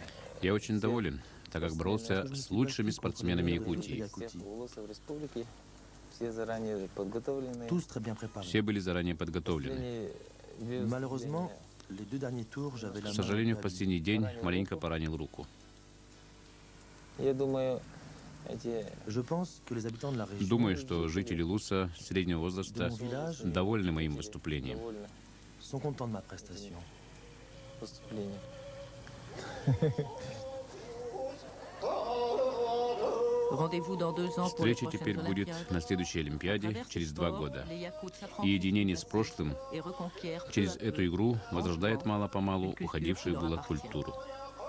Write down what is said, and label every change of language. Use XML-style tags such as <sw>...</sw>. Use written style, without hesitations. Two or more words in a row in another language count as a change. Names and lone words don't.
<ru>Я очень доволен, так как боролся с лучшими спортсменами Якутии.</ru> <fr>Tous très bien préparés.</fr> <ru>Все были заранее подготовлены.</ru> <fr>Malheureusement, les deux derniers tours, j'avais la</fr> <ru>К</ru> <fr>main</fr> <ru>сожалению, в</ru> <fr>perdue.</fr> <ru>последний день маленько поранил руку.</ru> <fr>Je pense que les habitants de la région</fr> <ru>Думаю, что жители Луса среднего возраста довольны моим выступлением.</ru> <fr>sont contents de ma prestation.</fr> <ru>Встреча теперь будет на следующей Олимпиаде через 2 года. И единение с прошлым через эту игру возрождает мало-помалу уходившую было культуру.</ru>